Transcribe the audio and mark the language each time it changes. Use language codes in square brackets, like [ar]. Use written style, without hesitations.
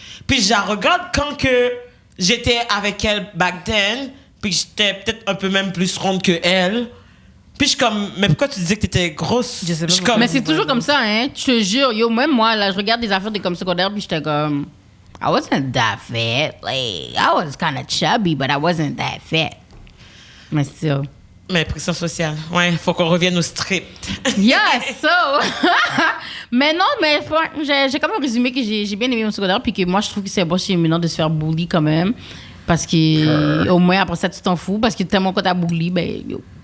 [fr] Puis je la regarde quand que j'étais avec elle [en] back then, [fr] puis que j'étais peut-être un peu même plus ronde que elle. Puis je suis comme, mais pourquoi tu disais que t'étais grosse? Je sais pas suis pourquoi. comme, Mais c'est toujours comme ça, hein. Je te jure, yo, même moi, là, je regarde des affaires de comme secondaire, puis j'étais comme, [en] I wasn't that fat. Like, I was kind of chubby, but I wasn't that fat. [fr] Mais still. Mais pression sociale. Ouais, faut qu'on revienne au script. [en] Yeah, so. [fr] Mais non, mais j'ai quand même résumé que j'ai bien aimé mon secondaire, puis que moi, je trouve que c'est bon chez Milan de se faire bully quand même. Parce que, au moins, après ça, tu t'en fous. Parce que tellement quand t'as bully, ben, yo.